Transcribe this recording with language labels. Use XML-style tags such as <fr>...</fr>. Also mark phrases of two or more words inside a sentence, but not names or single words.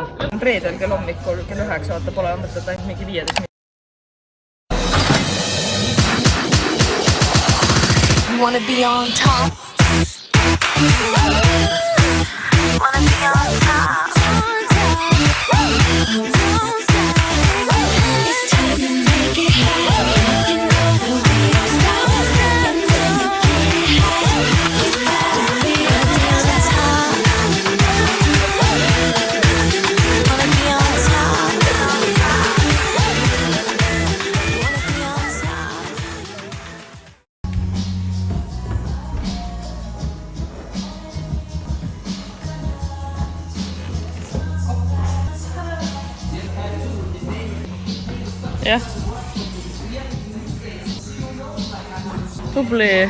<et>Reedel kell hommikul kell 9, vaata pole mõtet ainult mingi 15 minutit.</et> <en>You wanna be on top. Wanna be on top. It's time to make it happen. You know that we don't stop. And when you get it high, you gotta be on top. Wanna be on top. Wanna be on top.</en> <et>Jah. Tubli.</et>